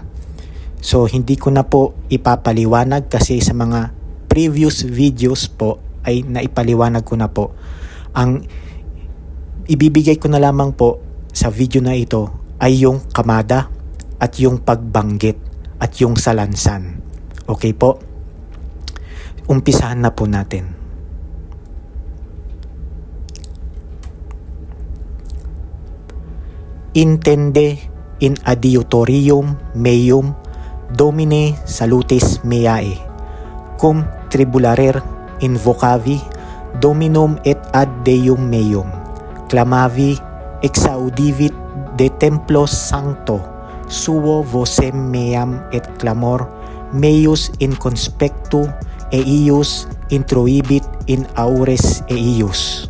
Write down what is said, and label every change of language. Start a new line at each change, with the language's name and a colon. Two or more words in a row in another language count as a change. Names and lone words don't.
Filipino: So hindi ko na po ipapaliwanag kasi sa mga
English: previous videos
Filipino: po ay naipaliwanag ko na po. Ang ibibigay ko na lamang po sa video na ito ay yung Kamada at yung pagbanggit at yung Salansan. Okay po? Umpisahan na po natin.
Latin: Intende in adiutorium meum Domine salutis meae, cum tribularer invocavi Dominum et ad Deum meum, clamavi exaudivit de templo sancto, suo vocem meam et clamor meius in conspectu eius introibit in aures eius,